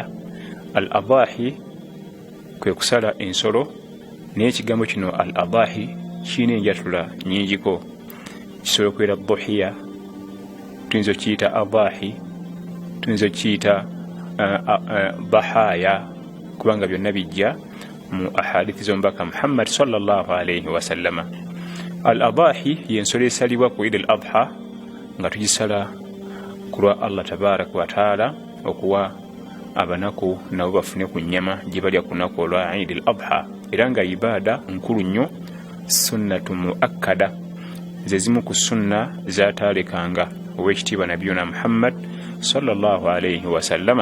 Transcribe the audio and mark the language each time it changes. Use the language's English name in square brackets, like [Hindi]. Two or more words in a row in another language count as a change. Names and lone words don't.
[Ganda] Al-Adahi kwe kusala ensolo, naye ekigambo kino al-Adahi kirina enjatula nnyingiko. Kisobola okubeera dhuhiya, tuyinza okiyita adahi, tuyinza okiyita bahaya, kubanga byonna bijja mu ahadithi z'omubaka Muhammad [Arabic] صلى الله عليه وسلم. [Ganda] Al-Adahi y'ensolo esalibwa ku Eid al-Adha nga tugisala ku lwa Allah [Arabic] تبارك وتعالى, [Ganda] okuwa abanaku nabo bafune ku nnyama gye balya ku lunaku olwa Eid al-Adha, era nga ibaada nkulu nnyo, [Arabic] سنة مؤكدة, [Ganda] ze zimu ku sunna zataalekanga owekitiibwa nabiyuna Muhammad [Arabic] صلى الله عليه وسلم.